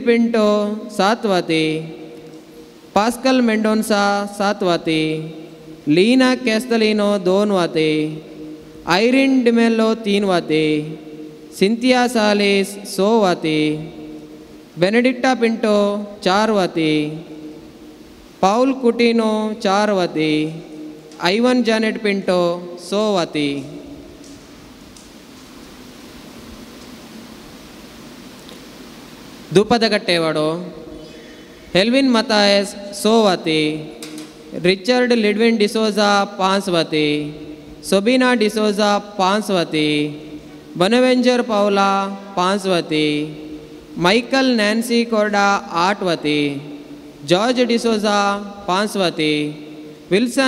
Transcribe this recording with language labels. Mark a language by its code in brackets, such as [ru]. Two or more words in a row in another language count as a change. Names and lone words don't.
[kok] पिंटो 7 वती, पास्कल मेंडोन्सा 7 वती, लीना कैस्टलिनो 2 वती, आयरिन डिमेलो 3 वती, सिंथिया सालिस 100 वती, बेनेडिक्टा पिंटो 4 वती, पाउल कुटिनो 4 वती, आइवन जानेट पिंटो 100 वती। ದುಪ್ಪದಗಟ್ಟೆವಾಡು ಹೆಲ್ವಿನ್ ಮತಾಯಸ್ 100 ವತಿ, रिचर्ड लिडविन डिसोजा 5 वती, सोबिना डिसोजा 5 वती, बनवेंजर पाउला 5 वती, माइकल नैन्सी कोर्डा 8 वती, जॉर्ज डिसोजा 5 वती, विल्सन